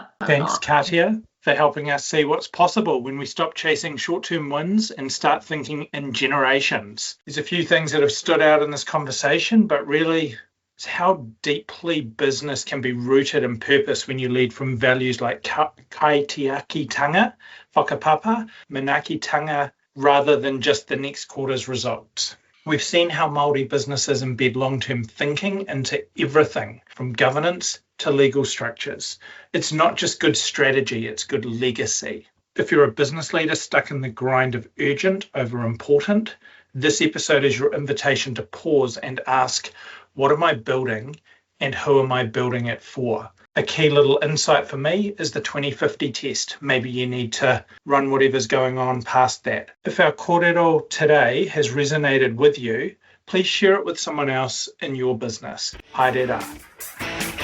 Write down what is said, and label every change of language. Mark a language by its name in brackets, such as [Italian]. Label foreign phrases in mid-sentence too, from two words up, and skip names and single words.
[English] Thanks, Katia, for helping us see what's possible when we stop chasing short-term wins and start thinking in generations. There's a few things that have stood out in this conversation, but really it's how deeply business can be rooted in purpose when you lead from values like [Māori] kaitiakitanga, whakapapa, manaakitanga, [English] rather than just the next quarter's results. We've seen how Māori businesses embed long-term thinking into everything, from governance to legal structures. It's not just good strategy, it's good legacy. If you're a business leader stuck in the grind of urgent over important, this episode is your invitation to pause and ask, what am I building and who am I building it for? A key little insight for me is the 2050 test. Maybe you need to run whatever's going on past that. If our kōrero today has resonated with you, please share it with someone else in your business. [Māori] Haere rā.